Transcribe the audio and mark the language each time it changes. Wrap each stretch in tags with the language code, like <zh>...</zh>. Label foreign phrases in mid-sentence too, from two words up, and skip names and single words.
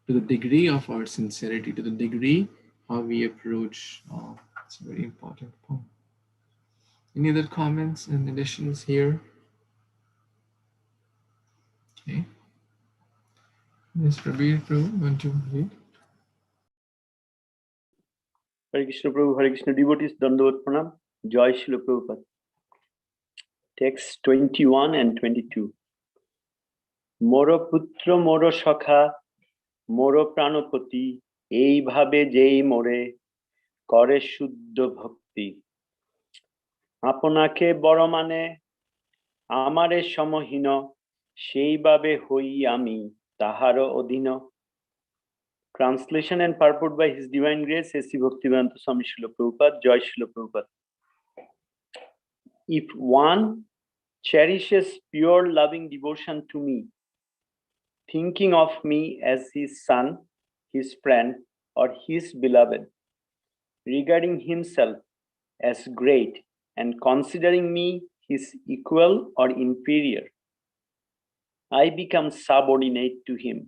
<en>to the degree of our sincerity, to the degree how we approach. It's a very important point. Any other comments and additions here? Okay. Yes, Prabhu, want to read? Hare Krishna Prabhu, Hare Krishna devotees,</en> <sa>दण्डवत् प्रणाम,</sa> <en>Jai Srila Prabhupada. Text 21 and 22.</en> <bn>মোর পুত্র মোর সখা, মোর প্রাণপতি, এই ভাবে যেই মোরে, করে শুদ্ধ ভক্তি. আপনাকে বড় মানে, আমারে সমহীন, সেই ভাবে হই আমি, তাহার অধীন.</bn> <en>Translation and purport by His Divine Grace, A.C. Bhaktivedanta Swami Srila Prabhupada, Jai Srila Prabhupada. If one cherishes pure loving devotion to me, thinking of me as his son, his friend, or his beloved, regarding himself as great and considering me his equal or inferior, I become subordinate to him.</en>